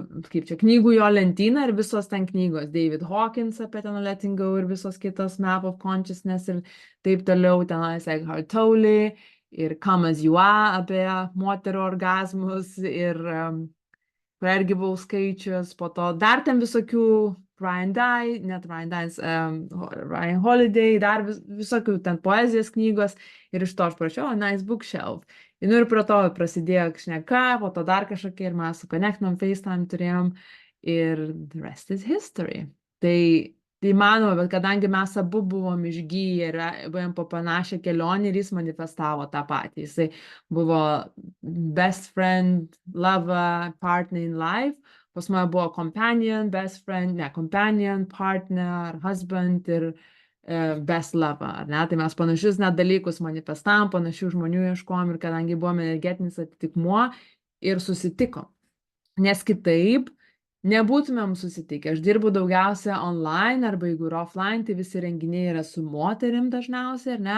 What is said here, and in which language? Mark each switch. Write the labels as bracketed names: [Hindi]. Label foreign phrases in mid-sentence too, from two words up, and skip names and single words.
[Lithuanian] čia, knygų jo lentyna ir visos ten knygos, David Hawkins apie ten Letting Go ir visos kitos Map of Consciousness ir taip toliau, tenais Eckhart Tolle ir Come As You Are apie moterų orgazmus ir kur irgi buvau skaičius, po to dar ten visokių Ryan Holiday, dar visokių ten poezijos knygos ir iš to aš prašiau, [English] nice bookshelf. [Lithuanian] Ir prie to prasidėjo šneka, po to dar kažkokie ir mes sukonektinom, FaceTime turėjom ir [English] the rest is history. [Lithuanian] Tai manoma, bet kadangi mes abu buvom išgyję ir buvom po panašią kelionę ir jis manifestavo tą patį. Jisai buvo [English] best friend, lover, partner in life. [Lithuanian] Pas mane buvo [English] companion, best friend, companion, partner, husband ir best lover, [Lithuanian] ar ne? Tai mes panašius net dalykus manifestavom, panašių žmonių ieškojom ir kadangi buvome energetinis atitikmuo ir susitikom. Nes kitaip nebūtumėm susitikę. Aš dirbu daugiausia online arba jeigu yra offline, tai visi renginiai yra su moterim dažniausiai, ar ne?